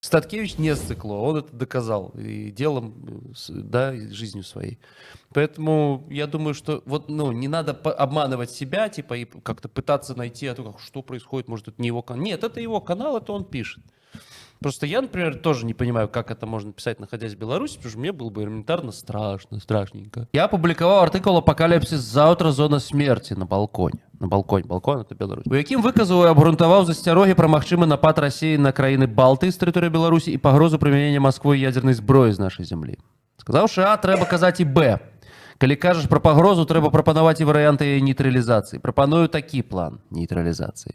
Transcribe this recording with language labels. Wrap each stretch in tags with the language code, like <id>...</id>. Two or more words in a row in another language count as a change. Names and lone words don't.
<ru>Статкевич не сцикло, он это доказал и делом, да, и жизнью своей. Поэтому я думаю, что вот, ну, не надо обманывать себя, типа, и как-то пытаться найти, что происходит, может, это не его канал. Нет, это его канал, это он пишет. Просто я, например, тоже не понимаю, как это можно писать, находясь в Беларуси, потому что мне было бы элементарно страшненько.</ru> <uk>Я опублікував артикул «Апокаліпсис.</uk> <ru>Завтра. Зона смерти» на балконе. На балконе. Балкон — это Беларусь.</ru> <be>У якім выказаў і абгрунтаваў засцярогі пра магчымы напад Расіі на краіны Балты з тэрыторыі Беларусі і пагрозу прымянення Масквой ядернай зброі з нашай зямлі. Сказаўшы А, трэба казаць і Б. Калі кажаш пра пагрозу, трэба прапанаваць і варыянты яе нейтралізацыі. Прапаную такі план нейтралізацыі.</be>